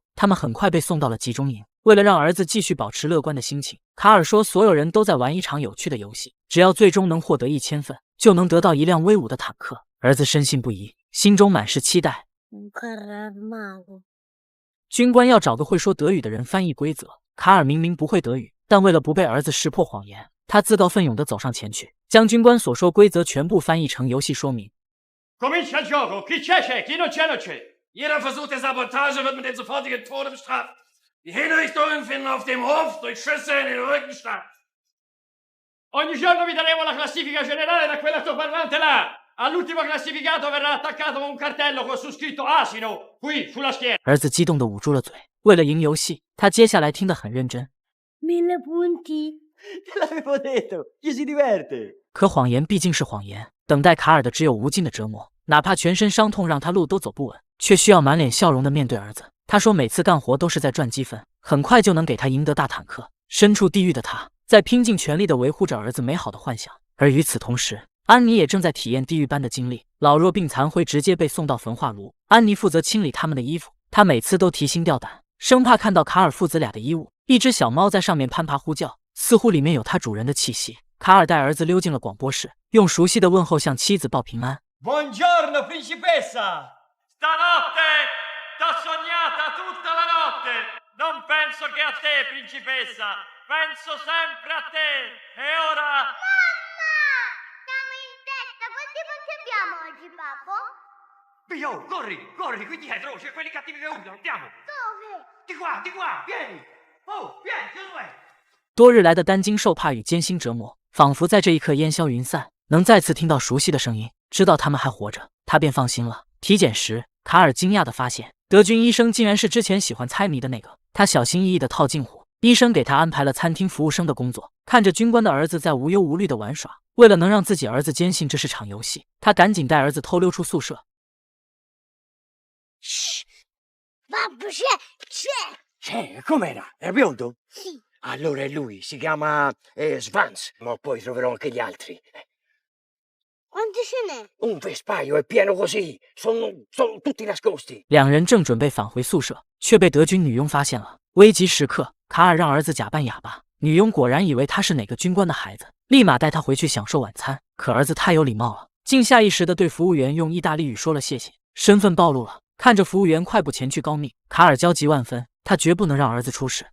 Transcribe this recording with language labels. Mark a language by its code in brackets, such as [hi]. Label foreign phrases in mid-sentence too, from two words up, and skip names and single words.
[zh] 他们很快被送到了集中营。为了让儿子继续保持乐观的心情，卡尔说所有人都在玩一场有趣的游戏，只要最终能获得1000份，就能得到一辆威武的坦克。儿子深信不疑，心中满是期待。军官要找个会说德语的人翻译规则。卡尔明明不会德语，但为了不被儿子识破谎言，他自告奋勇地走上前去，将军官所说规则全部翻译成游戏说明。 [it] Comincia il gioco. Chi c'è? Chi non c'è non c'è. [de] Jeder versuchte Sabotage wird mit dem sofortigen Tode bestraft. Die Hinrichtungen finden auf dem Hof durch Schüsse in den Rücken statt. [it] Ogni giorno vi daremo la classifica generale da quell'altoparlante là. All'ultimo classificato verrà attaccato un cartello con su scritto Asino qui sulla schiena. [zh] 儿子激动地捂住了嘴。为了赢游戏，他接下来听得很认真。 [it] 1000 punti. Te l'avevo detto, ci si diverte. [zh] 可谎言毕竟是谎言，等待卡尔的只有无尽的折磨。哪怕全身伤痛让他路都走不稳，却需要满脸笑容地面对儿子。他说每次干活都是在赚积分，很快就能给他赢得大坦克。身处地狱的他，在拼尽全力地维护着儿子美好的幻想。而与此同时，安妮也正在体验地狱般的经历。老弱病残会直接被送到焚化炉，安妮负责清理他们的衣服。她每次都提心吊胆，生怕看到卡尔父子俩的衣物。一只小猫在上面攀爬呼叫，似乎里面有它主人的气息。卡尔带儿子溜进了广播室，用熟悉的问候向妻子报平安。 [it] Buongiorno, principessa! Stanotte t'ho sognata tutta la notte. Non penso che a te, principessa. Penso sempre a te. E ora... Siamo in setta, quanti punti abbiamo oggi, papà? Via, corri, qui dietro, c'è quelli cattivi che urlano, andiamo. Dove? Di qua, vieni. Oh, vieni, dove? [zh] 多日来的担惊受怕与艰辛折磨，仿佛在这一刻烟消云散。能再次听到熟悉的声音，知道他们还活着，他便放心了。体检时，卡尔惊讶地发现，德军医生竟然是之前喜欢猜谜的那个。他小心翼翼地套近乎，医生给他安排了餐厅服务生的工作。看着军官的儿子在无忧无虑地玩耍，为了能让自己儿子坚信这是场游戏，他赶紧带儿子偷溜出宿舍。 [it] Babbo, c'è! Com'era? È biondo? Sì. Allora è lui, si chiama Svans, ma poi troverò anche gli altri. Quanti ce n'è? Un vespaio è pieno così, sono tutti nascosti. [zh] 两人正准备返回宿舍，却被德军女佣发现了。危急时刻，卡尔让儿子假扮哑巴，女佣果然以为他是哪个军官的孩子，立马带他回去享受晚餐。可儿子太有礼貌了，竟下意识地对服务员用意大利语说了谢谢，身份暴露了。看着服务员快步前去告密，卡尔焦急万分，他绝不能让儿子出事。